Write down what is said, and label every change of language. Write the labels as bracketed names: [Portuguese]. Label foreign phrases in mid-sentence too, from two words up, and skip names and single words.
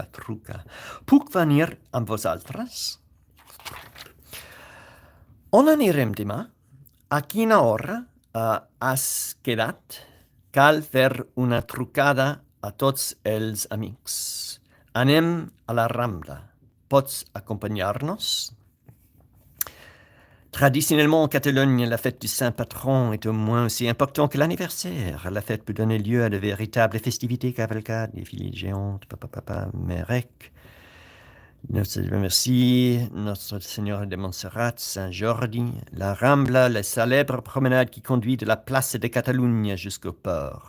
[Catalan] Puc venir amb vosaltres? On anirem demà? A quina hora has quedat? Cal fer una trucada a tots els amics. Anem a la Rambla. Pots acompanyar-nos? [French] Traditionnellement, en Catalogne, la fête du Saint-Patron est au moins aussi importante que l'anniversaire. La fête peut donner lieu à de véritables festivités, cavalcades, défilés géantes, Mérec. Merci, Notre Seigneur de Montserrat, Saint-Jordi, la Rambla, la célèbre promenade qui conduit de la place de Catalunya jusqu'au port.